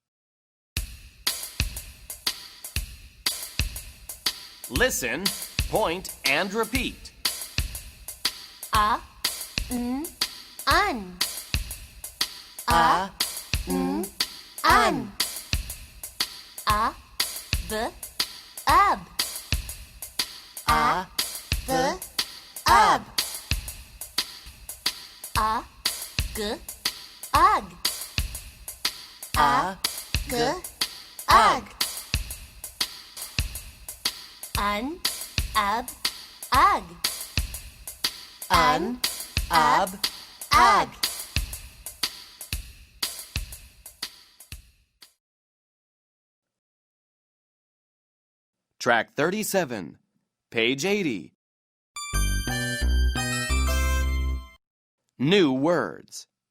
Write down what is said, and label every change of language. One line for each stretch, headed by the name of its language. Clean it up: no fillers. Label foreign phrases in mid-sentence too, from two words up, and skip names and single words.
English: Listen, point, and repeat. N, un. N, un. B, ab. B, ab. G, ag. G, ag. Un, ab, ag. Un, ab, ag. Track 37, page 80. New words.